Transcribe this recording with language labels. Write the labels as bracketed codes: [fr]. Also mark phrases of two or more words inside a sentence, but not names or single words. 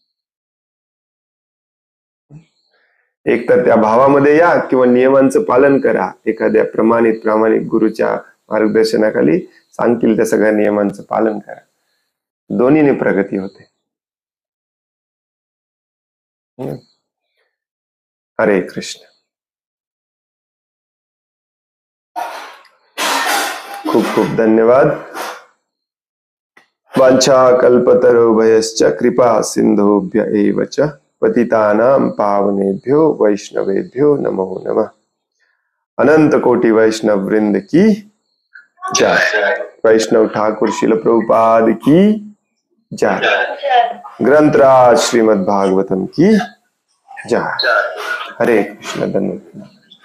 [mr] एक तर त्या भावामध्ये या किंवा नियमांचं पालन करा. एखाद्या प्रामाणिक गुरुच्या मार्गदर्शनाखाली सांगतील त्या सगळ्या नियमांचं पालन करा. दोन्हीने प्रगती होते. [sa] हरे कृष्ण. [mr] खूप खूप धन्यवाद. [sa] वांछा कल्पतरुभयश्च कृपा सिंधुभ्य एव च पतितानां पावनेभ्यो वैष्णवेभ्यो नमो नमः. [hi] अनंत कोटि वैष्णव वृंद की जय. वैष्णव ठाकुर शिल प्रभुपाद की जय. ग्रंथराज श्रीमद् भागवतम की जय. [sa] हरे कृष्ण. [mr] धन्यवाद.